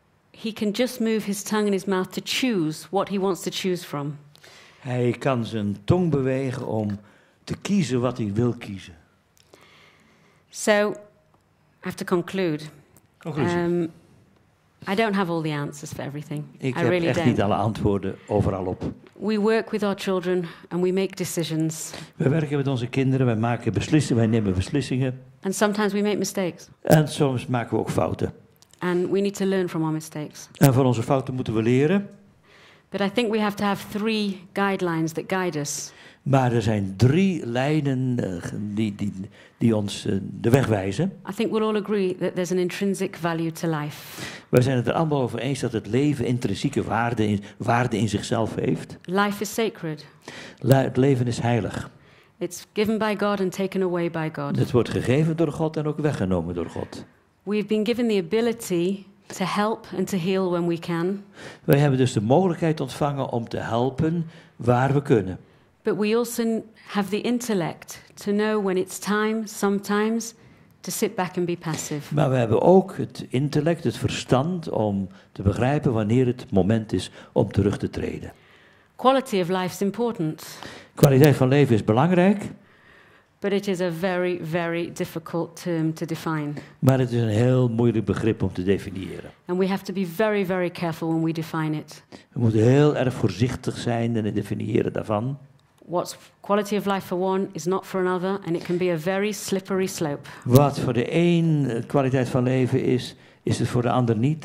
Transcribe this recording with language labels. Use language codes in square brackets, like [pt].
[en] He can just move his tongue and his mouth to choose what he wants to choose from. [nl] Hij kan zijn tong bewegen om te kiezen wat hij wil kiezen. [en] So, I have to conclude. [nl] Conclusie. [en] I don't have all the answers for everything. [nl] Ik [en] I [nl] heb [en] really [nl] echt [en] don't. [nl] niet alle antwoorden overal op. [en] We work with our children and we make decisions. [nl] We werken met onze kinderen, wij maken beslissingen, wij nemen beslissingen. [en] And sometimes we make mistakes. [nl] En soms maken we ook fouten. [en] And we need to learn from our mistakes. [nl] En van onze fouten moeten we leren. [en] But I think we have to have 3 guidelines that guide us. [nl] Maar er zijn 3 lijnen die ons de weg wijzen. [en] I think we'll all agree that there's an intrinsic value to life. [nl] Wij zijn het er allemaal over eens dat het leven intrinsieke waarde in zichzelf heeft. [en] Life is sacred. [nl] Het leven is heilig. [en] It's given by God and taken away by God. [nl] Het wordt gegeven door God en ook weggenomen door God. [en] We've been given the ability to help and to heal when we can. [nl] Wij hebben dus de mogelijkheid ontvangen om te helpen waar we kunnen. [en] But we also have the intellect to know when it's time, sometimes, to sit back and be passive. [nl] Maar we hebben ook het intellect, het verstand om te begrijpen wanneer het moment is om terug te treden. [en] Quality of life is important. [nl] Kwaliteit van leven is belangrijk. [en] But it is a very, very difficult term to define. [nl] Maar het is een heel moeilijk begrip om te definiëren. [en] And we have to be very, very careful when we define it. [nl] We moeten heel erg voorzichtig zijn in het definiëren daarvan. [en] What's quality of life for one is not for another, and it can be a very slippery slope. [nl] Wat voor de een kwaliteit van leven is, is het voor de ander niet.